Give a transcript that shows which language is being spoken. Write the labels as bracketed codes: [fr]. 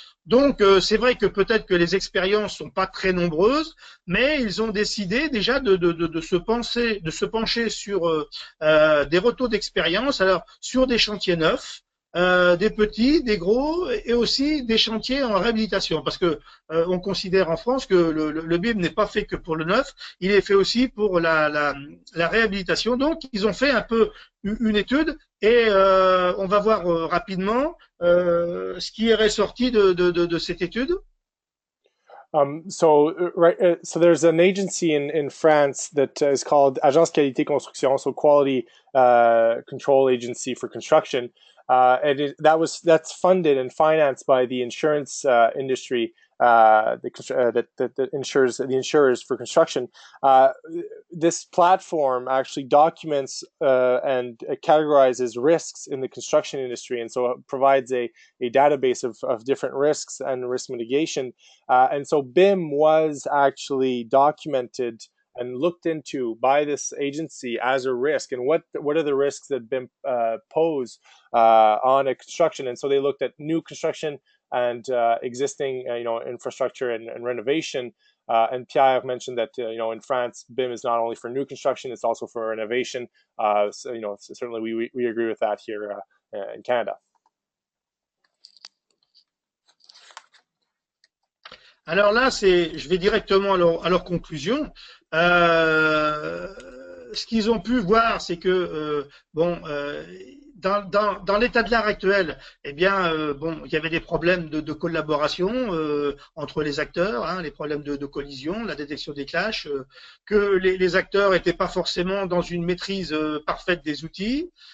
[fr] Donc, c'est vrai que peut-être que les expériences sont pas très nombreuses, mais ils ont décidé déjà de se pencher sur des retours d'expérience, alors sur des chantiers neufs, des petits, des gros, et aussi des chantiers en réhabilitation, parce que on considère en France que le BIM n'est pas fait que pour le neuf, il est fait aussi pour la réhabilitation. Donc, ils ont fait un peu une étude, et on va voir rapidement ce qui est ressorti de cette étude. [en] So there's an agency in France that is called Agence Qualité Construction, so Quality Control Agency for Construction. That's funded and financed by the insurance industry that insures the insurers for construction. This platform actually documents and categorizes risks in the construction industry, and so it provides a database of different risks and risk mitigation. And so BIM was actually documented and looked into by this agency as a risk, and what are the risks that BIM pose on a construction. And so they looked at new construction and existing infrastructure and renovation. And Pierre mentioned that in France, BIM is not only for new construction, it's also for renovation. So certainly we agree with that here in Canada. [fr] Alors là, je vais directement à leur conclusion. Ce qu'ils ont pu voir, c'est que dans l'état de l'art actuel, il y avait des problèmes de collaboration entre les acteurs, les problèmes de collision, la détection des clashs, que les acteurs n'étaient pas forcément dans une maîtrise parfaite des outils.